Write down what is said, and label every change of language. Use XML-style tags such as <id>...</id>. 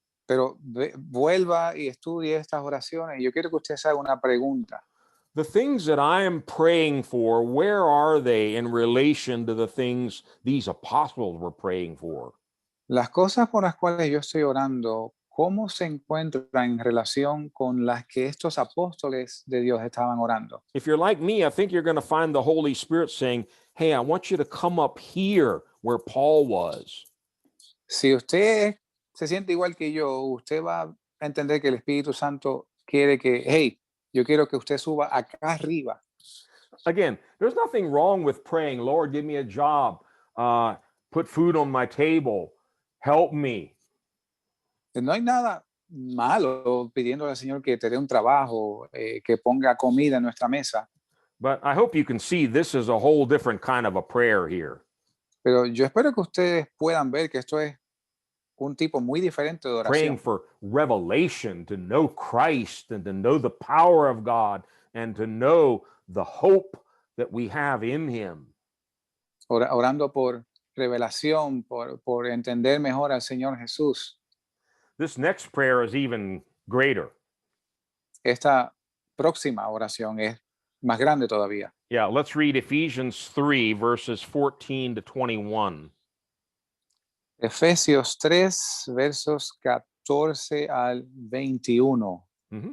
<es>Pero vuelva y estudie estas oraciones. Yo quiero que usted se haga una pregunta.</es> <en>The things that I am praying for, where are they in relation to the things these apostles were praying for?</en> <es>Las cosas por las cuales yo estoy orando, ¿cómo se encuentran en relación con las que estos apóstoles de Dios estaban orando?</es> <en>If you're like me, I think you're going to find the Holy Spirit saying, hey, I want you to come up here where Paul was.</en> <es>Si usted se siente igual que yo, usted va a entender que el Espíritu Santo quiere que, hey, yo quiero que usted suba acá arriba.</es> <en>Again, there's nothing wrong with praying, Lord, give me a job, put food on my table, help me.</en> <es>No hay nada malo pidiéndole al Señor que te dé un trabajo, que ponga comida en nuestra mesa,</es> <en>But I hope you can see this is a whole different kind of a prayer here.</en> <es>pero yo espero que ustedes puedan ver que esto es un tipo muy diferente de</es> <en>Praying</en> <es>oración.</es> <en>for revelation, to know Christ and to know the power of God and to know the hope that we have in Him.</en> <es>Orando por revelación, por entender mejor al Señor Jesús.</es> <en>This next prayer is even greater.</en> <es>Esta próxima oración es más grande todavía.</es> <en>Yeah, let's read Ephesians 3, verses 14 to 21.</en> <es>Efesios 3, versos 14 al 21. Mhm.</es>